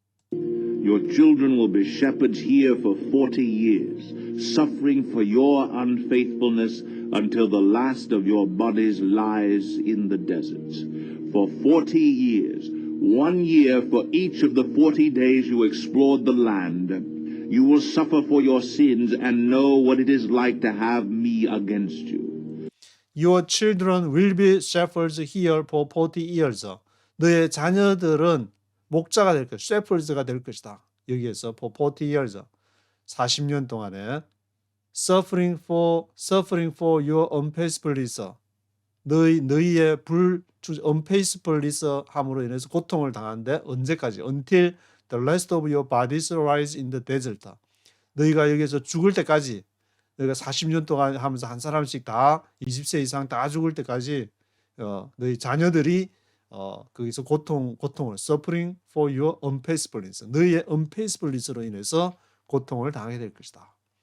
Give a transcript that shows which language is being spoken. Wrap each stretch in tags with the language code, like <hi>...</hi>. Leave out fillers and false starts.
<en>Your children will be shepherds here for 40 years, suffering for your unfaithfulness until the last of your bodies lies in the deserts. For 40 years, 1 year for each of the 40 days you explored the land, you will suffer for your sins and know what it is like to have me against you. Your children will be shepherds here for 40 years.</en> <ko>너의 자녀들은 목자가 될 것이다.</ko> <en>셰퍼즈가 될 것이다.</en> <ko>여기에서</ko> <en>for 40 years</en> <ko>40년 동안에</ko> <en>suffering for your unfaithfulness</en> <ko>너희의 unfaithfulness 함으로 인해서 고통을 당하는데 언제까지?</ko> <en>until the rest of your bodies rise in the desert.</en> <ko>너희가 여기서 죽을 때까지 너희가 40년 동안 하면서 한 사람씩 다 20세 이상 다 죽을 때까지 너희 자녀들이 거기서 고통을</ko> <en>suffering for your unfaithfulness</en> <ko>너희의 unfaithfulness로 인해서 고통을 당하게 될 것이다.</ko>